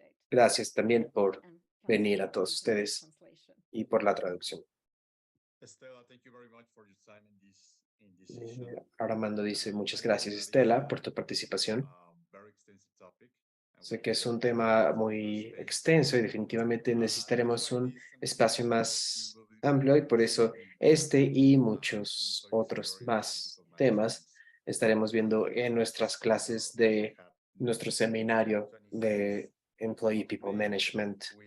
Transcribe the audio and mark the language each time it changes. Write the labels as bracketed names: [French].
[Spanish] Gracias también por venir a todos ustedes y por la traducción. [English] Estela, thank you very much for your time in this session. [Spanish] Armando dice, muchas gracias, Estela, por tu participación. [English] Very extensive topic. [Spanish] Sé que es un tema muy extenso y definitivamente necesitaremos un espacio más amplio y por eso este y muchos otros más temas estaremos viendo en nuestras clases de nuestro seminario de Employee People Management.